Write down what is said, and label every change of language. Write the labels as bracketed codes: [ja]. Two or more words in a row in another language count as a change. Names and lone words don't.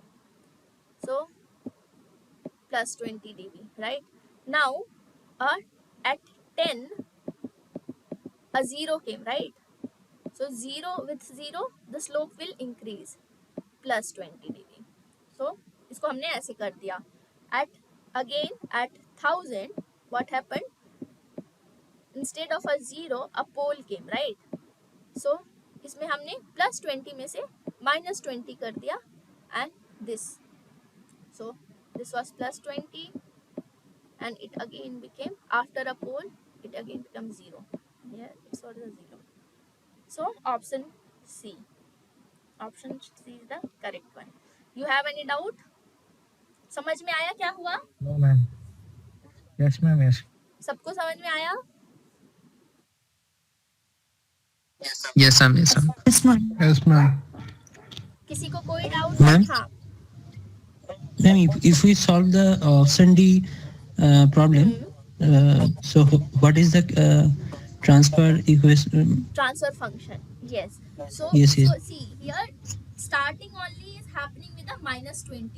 [en] So plus 20 dB, right? Now at 10, a 0 came, right? So 0 with 0 the slope will increase plus 20 dB. [hi] So इसको हमने ऐसे कर दिया. [en] At again at 1000 what happened? Instead of a 0 a pole came, right? [hi] So इसमें हमने plus 20 में से minus 20 कर दिया [en] and this. So this was plus 20 and it again became, after a pole it again becomes 0. Here it's also 0. So option C. Option C is the correct one. You have any doubt? [hi] समझ में आया क्या हुआ? [en] No, ma'am. Yes, ma'am. Yes. [hi] सबको समझ में आया? [en] Yes, ma'am. Yes, ma'am. Yes, ma'am. Yes, ma'am. [hi] किसी को कोई डाउट? [en] Ma'am? [hi] हाँ. [en] Ma'am, if we solve the option D problem, so what is the transfer equation? Transfer function. Yes. So Yes, yes. so see here starting only is happening with a minus 20.